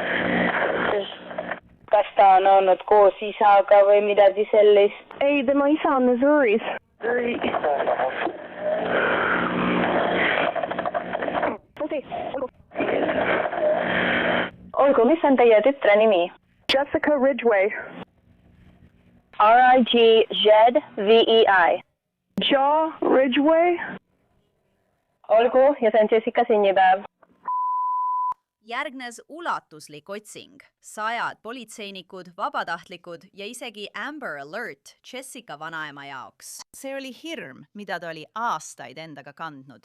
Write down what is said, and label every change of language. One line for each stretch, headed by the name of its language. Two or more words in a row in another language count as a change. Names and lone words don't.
Estonian: Kas ta on olnud koos isaga või midagi sellist? Ei, tema isa on Missouris. Olgu, mis on teie tütre nimi? Jessica Ridgway. R-I-G-Z-V-E-I. Ja Ridgway. Olgu, ja see on Jessica sünnipäev. Järgnes ulatuslik otsing. 100 politseinikud, vabatahtlikud ja isegi Amber Alert Jessica vanaema jaoks. See oli hirm, mida ta oli aastaid endaga kandnud.